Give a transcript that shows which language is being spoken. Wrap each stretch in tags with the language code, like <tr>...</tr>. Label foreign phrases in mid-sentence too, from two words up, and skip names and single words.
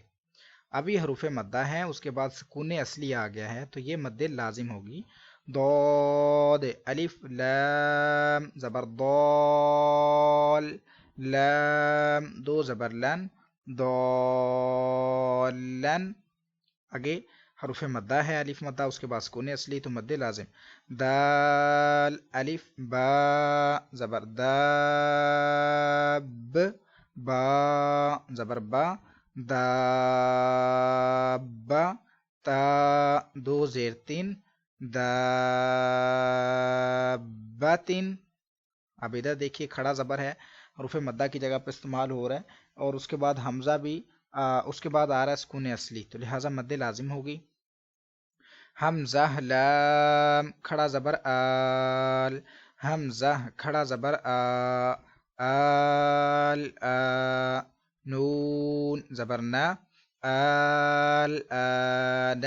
<ur>اب یہ حروف مدہ ہے، اس کے بعد سکون اصلی آ گیا ہے، تو یہ مد لازم ہوگی۔ ضاد الف لام زبر ضال، لام دو زبر لن، ضالن۔ آگے حروف مدہ ہے، الف مدہ، اس کے بعد سکون اصلی، تو مد لازم۔ دال الف با زبر داب، با زبر با، دابا، تا دو زیر تین، دابتن۔ اب ادھر دیکھیے کھڑا زبر ہے، حروف مدہ کی جگہ پہ استعمال ہو رہا ہے، اور اس کے بعد حمزہ بھی اس کے بعد آ رہا ہے سکون اصلی، تو لہٰذا مد لازم ہوگی۔ حمزہ لام کھڑا زبر آل، حمزہ کھڑا زبر آ، آل آ، نون زبر نا، آل آنا۔</ur>